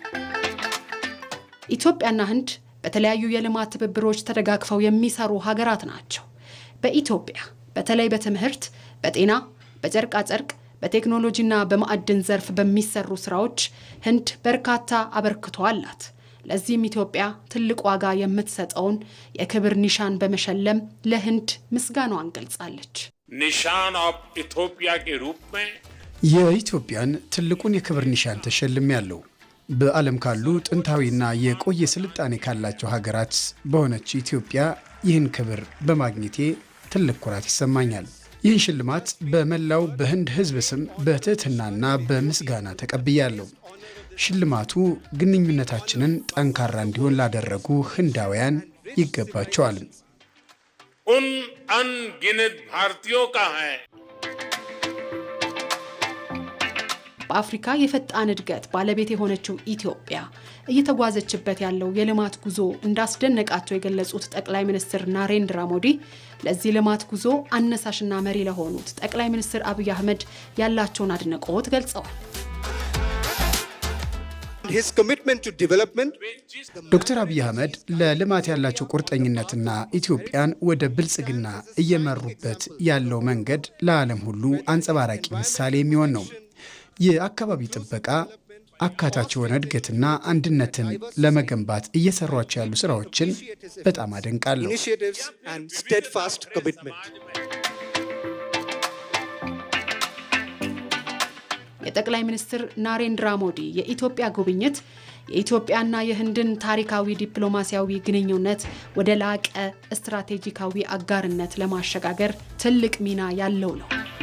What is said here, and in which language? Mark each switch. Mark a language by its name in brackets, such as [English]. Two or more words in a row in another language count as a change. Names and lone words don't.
[Amharic] ኢትዮጵያና ህንድ በተለያዩ የልማት ትብብሮች ተደጋግፈው የሚሰሩ ሀገራት ናቸው። በኢትዮጵያ በተለይ በትምህርት፣ በጤና፣ በጨርቃ ጨርቅ፣ በቴክኖሎጂና በማዕድን ዘርፍ በሚሰሩ ስራዎች ህንድ በርካታ አበርክቶ አላት። ለዚህም ኢትዮጵያ ትልቅ ዋጋ የምትሰጠውን የክብር ኒሻን በመሸለም ለህንድ ምስጋናዋን ገልጻለች። [Hindi] निशान ऑफ इथियोपिया के रूप में [Amharic] የኢትዮጵያን ትልቁን የክብር ኒሻን ተሸልሜያለሁ። በዓለም ካሉ ጥንታዊና የቆየ ስልጣኔ ካላቸው ሀገራት በሆነች ኢትዮጵያ ይህን ክብር በማግኘቴ ትልቅ ኩራት ይሰማኛል። ይህን ሽልማት በመላው በህንድ ህዝብ ስም በትህትናና በምስጋና ተቀብያለሁ። ሽልማቱ ግንኙነታችንን ጠንካራ እንዲሆን ላደረጉ ህንዳውያን ይገባቸዋል። [Hindi] उन अनगिनत भारतीयों का है। [Amharic] በአፍሪካ የፈጣን እድገት ባለቤት የሆነችው ኢትዮጵያ እየተጓዘችበት ያለው የልማት ጉዞ እንዳስደነቃቸው የገለጹት ጠቅላይ ሚኒስትር ናሬንድራ ሞዲ ለዚህ ልማት ጉዞ አነሳሽና መሪ ለሆኑት ጠቅላይ ሚኒስትር አብይ አህመድ ያላቸውን አድናቆት ገልጸዋል። [English] His commitment to development [Amharic] ዶክተር አብይ አህመድ ለልማት ያላቸው ቁርጠኝነትና ኢትዮጵያን ወደ ብልጽግና እየመሩበት ያለው መንገድ ለዓለም ሁሉ አንጸባራቂ ምሳሌ የሚሆን ነው። የአካባቢ ጥበቃ፣ አካታች የሆነ እድገትና አንድነትን ለመገንባት እየሰሯቸው ያሉ ስራዎችን በጣም አደንቃለሁ። [English] initiatives and steadfast commitment. [Amharic] የጠቅላይ ሚኒስትር ናሬንድራ ሞዲ የኢትዮጵያ ጉብኝት የኢትዮጵያና የህንድን ታሪካዊ ዲፕሎማሲያዊ ግንኙነት ወደ ላቀ ስትራቴጂካዊ አጋርነት ለማሸጋገር ትልቅ ሚና ያለው ነው።